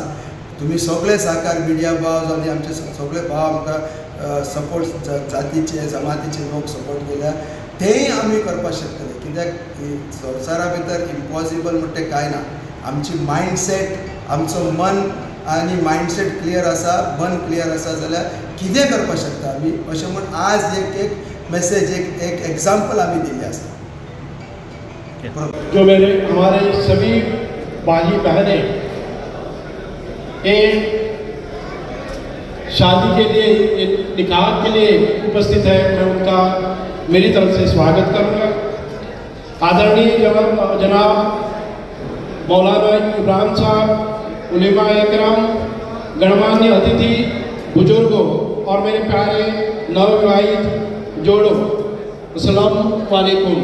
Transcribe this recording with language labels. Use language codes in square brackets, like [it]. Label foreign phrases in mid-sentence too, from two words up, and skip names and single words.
[kok] तुमी सगळे सहकार मिडिया भाव आनी आमचे सगळे भाव आमकां सपोर्ट जातीचे जमातीचे लोक सपोर्ट केल्या, तेंय आमी करपाक शकतले. कित्याक संवसारा भितर इम्पॉसिबल म्हणटा तें कांय ना. आमची मायंडसेट, आमचो मन आनी [en] mindset clear [kok] आसा, मन क्लियर आसा जाल्यार कितें करपाक शकता आमी. अशें म्हूण आज एक मेसेज, एक एग्जाम्पल आमी दिल्लें आसा. [hi] जो हमारे सभी भाई बहनें शादी के लिए, निकाह के लिए उपस्थित है, मैं उनका मेरी तरफ से स्वागत करूंगा. आदरणीय जनाब मौलाना इब्राहिम साहब, उलेमा एकराम, गणमान्य अतिथि, बुजुर्गों और मेरे प्यारे नवविवाहित जोड़ों, [ar] السلام عليكم.